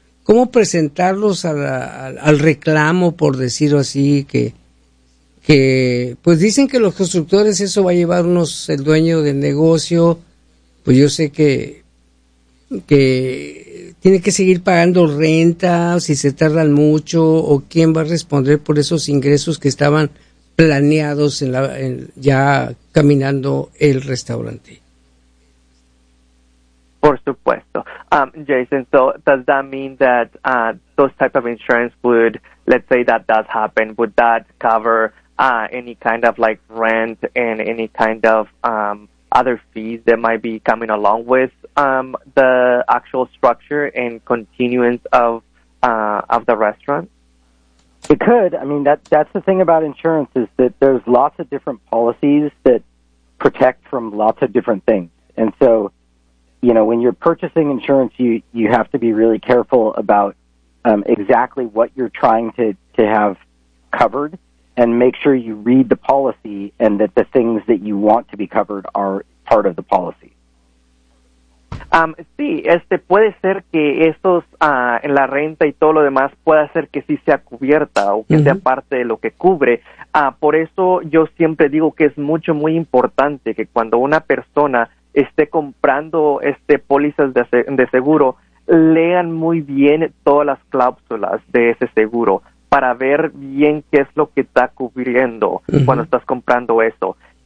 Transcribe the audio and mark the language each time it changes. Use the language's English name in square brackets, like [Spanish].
[Spanish] ¿Cómo presentarlos al reclamo, por decirlo así, que pues dicen que los constructores, eso va a llevarnos el dueño del negocio, pues yo sé que tiene que seguir pagando renta, si se tardan mucho, o quién va a responder por esos ingresos que estaban planeados ya caminando el restaurante. Por supuesto. [English] Jason, so does that mean that those type of insurance would, let's say that does happen, would that cover any kind of like rent and any kind of other fees that might be coming along with the actual structure and continuance of the restaurant? It could. I mean, that's the thing about insurance is that there's lots of different policies that protect from lots of different things. And so, you know, when you're purchasing insurance, you have to be really careful about exactly what you're trying to have covered and make sure you read the policy and that the things that you want to be covered are part of the policy. [Spanish] Sí, puede ser que esos en la renta y todo lo demás pueda ser que sí sea cubierta o que sea parte de lo que cubre. Por eso yo siempre digo que es mucho, muy importante que cuando una persona esté comprando pólizas de seguro, lean muy bien todas las cláusulas de ese seguro para ver bien qué es lo que está cubriendo cuando estás comprando eso.